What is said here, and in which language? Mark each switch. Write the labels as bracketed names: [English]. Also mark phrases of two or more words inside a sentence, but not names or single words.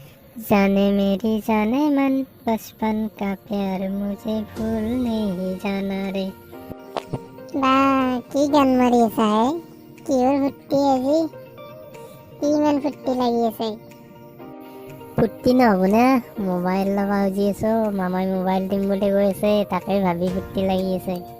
[Hindi] जाने मेरी जाने मन बचपन का प्यार मुझे भूल नहीं जाना रे। [Assamese] বা কি গান মাৰি আছা হে? কিহৰ ফূৰ্তি আজি? কি ইমান ফূৰ্তি লাগি আছে? ফূৰ্তি নহ'ব না, মোবাইল ল'ব খুজি আছো, মামাই মোবাইল দিম বুলি কৈ আছে, তাকে ভাবি ফূৰ্তি লাগি আছে।